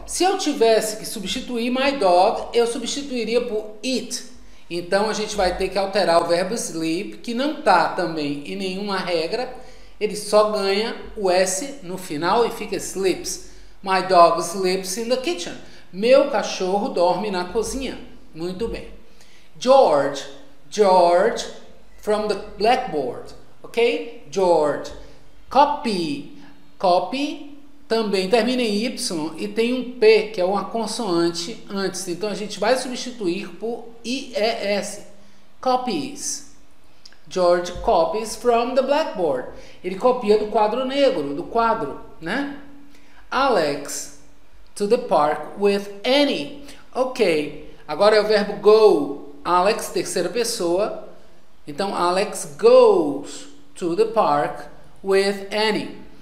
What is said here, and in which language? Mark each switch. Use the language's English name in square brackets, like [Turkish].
[Portuguese] Se eu tivesse que substituir my dog, eu substituiria por it. Então a gente vai ter que alterar o verbo sleep, que não está também em nenhuma regra. Ele só ganha o S no final e fica sleeps. [English] My dog sleeps in the kitchen. [Portuguese] Meu cachorro dorme na cozinha. Muito bem. George. [English] George from the blackboard. Ok? George. Copy. [Portuguese] Copy também termina em Y e tem um P, que é uma consoante antes. Então a gente vai substituir por IES. [English] Copies. George copies from the blackboard. [Portuguese] Ele copia do quadro negro, do quadro, né? [English] Alex to the park with Annie. [Portuguese] Ok, agora é o verbo go. Alex, terceira pessoa. [English] Então, Alex goes to the park with Annie.